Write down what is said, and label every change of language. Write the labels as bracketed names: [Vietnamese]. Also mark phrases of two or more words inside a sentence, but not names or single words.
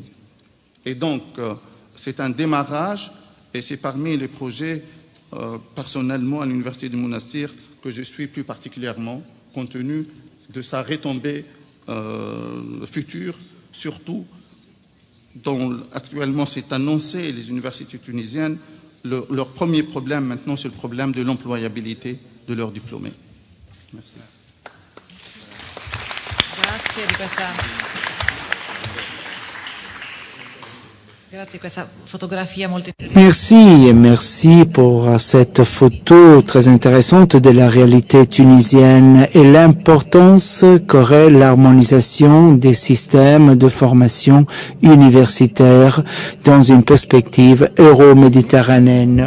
[French] Et donc, c'est un démarrage et c'est parmi les projets, personnellement, à l'Université du Monastir, que je suis plus particulièrement, compte tenu de sa retombée future, surtout dont actuellement c'est annoncé, les universités tunisiennes, leur premier problème maintenant, c'est le problème de l'employabilité de leurs diplômés. Merci. [Italian] Grazie di questa fotografia molto [French] Merci, merci pour cette photo très intéressante de la réalité tunisienne et l'importance qu'aurait l'harmonisation des systèmes de formation universitaire dans une perspective euro-méditerranéenne.